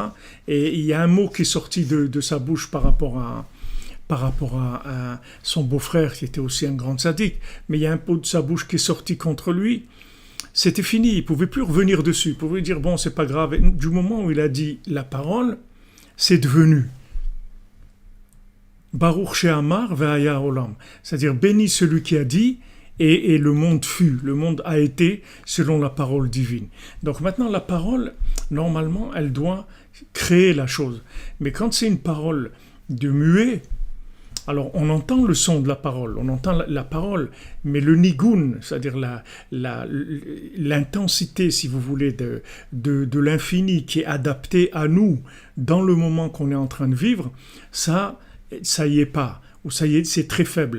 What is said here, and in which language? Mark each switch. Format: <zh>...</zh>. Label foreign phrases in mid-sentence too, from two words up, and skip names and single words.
<fr>Et il y a un mot qui est sorti de sa bouche par rapport à son beau-frère qui était aussi un grand sadique. Mais il y a un mot de sa bouche qui est sorti contre lui. C'était fini, il ne pouvait plus revenir dessus. Il pouvait dire, bon, c'est pas grave. Et du moment où il a dit la parole, c'est devenu.</fr> <he>ברוך שאמר והיה עולם,</he> <fr>c'est-à-dire béni celui qui a dit et le monde fut, le monde a été selon la parole divine. Donc maintenant la parole, normalement, elle doit créer la chose. Mais quand c'est une parole de muet, alors on entend le son de la parole, on entend la parole, mais le nigun, c'est-à-dire l'intensité, si vous voulez, de l'infini qui est adapté à nous dans le moment qu'on est en train de vivre, ça y est pas, ou ça y est, c'est très faible.</fr>